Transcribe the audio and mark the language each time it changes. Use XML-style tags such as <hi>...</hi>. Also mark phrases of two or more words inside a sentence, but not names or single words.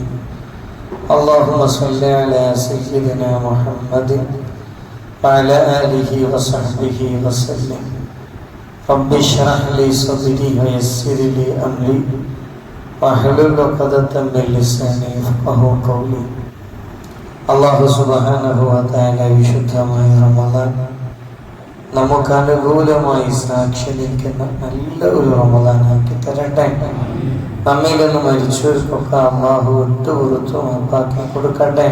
<ar>اللهم صل على سيدنا محمد وعلى آله وصحبه وسلم. رب اشرح لي صدري ويسر لي أمري واحلل عقدة من لساني يفقهوا قولي. الله سبحانه وتعالى</ar> <ml>വിശുദ്ധമായ റമദാൻ നമുക്ക് അനുകൂലമായി സാക്ഷി നിൽക്കുന്ന നല്ല ഒരു റമദാനാക്കി തരട്ടെ. നമ്മിൽ നിന്ന് മരിച്ചവർക്കൊക്കെ അല്ലാഹു വിട്ടുപുറത്തു മാപ്പാക്കി കൊടുക്കട്ടെ.</ml>